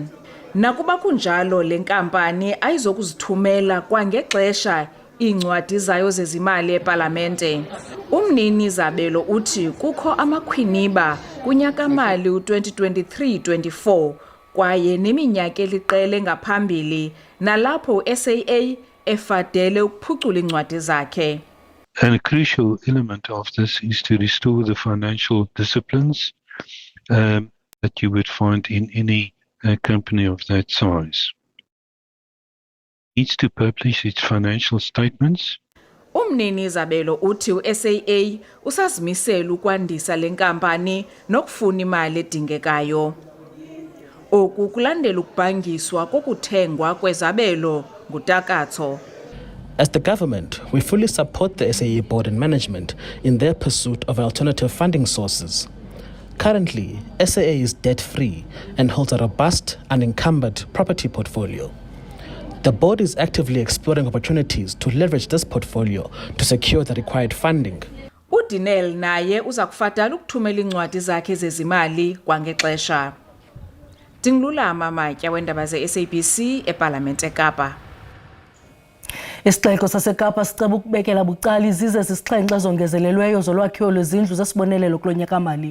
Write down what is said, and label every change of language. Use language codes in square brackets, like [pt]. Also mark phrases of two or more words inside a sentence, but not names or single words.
[xh] Nakuba kunjalo le nkampani ayizokuzithumela kwangexesha iincwadi zayo zezimali epalamente. Umnini Zabelo uthi kukho amakhwiniba kunyaka-mali u-2023-24 kwaye neminyaka eliqele ngaphambili nalapho u-SAA efadele ukuphucula iincwadi zakhe. [en] And a crucial element of this is to restore the financial disciplines that you would find in any company of that size. It needs to publish its financial statements. [xh] Umnini Zabelo uthi u-SAA usazimisela ukwandisa le nkampani nokufuna imali edingekayo. Oku kulandela ukubhangiswa kokuthengwa kwezabelo nguTakatso. [en] As the government, we fully support the SAA board and management in their pursuit of alternative funding sources. Currently, SAA is debt-free and holds a robust, unencumbered property portfolio. The board is actively exploring opportunities to leverage this portfolio to secure the required funding. [xh] uDinel naye uza kufadala ukuthumela incwadi zakhe zezimali kwangexesha. Dingulama Matya wendaba ze-SABC eParlamente eKapa. Isixeko saseKapa siceba ukubekela bucala izize zisixhenxe ezongezelelweyo zolwakhiwo lwezindlu zesibonelelo kulo nyaka-mali.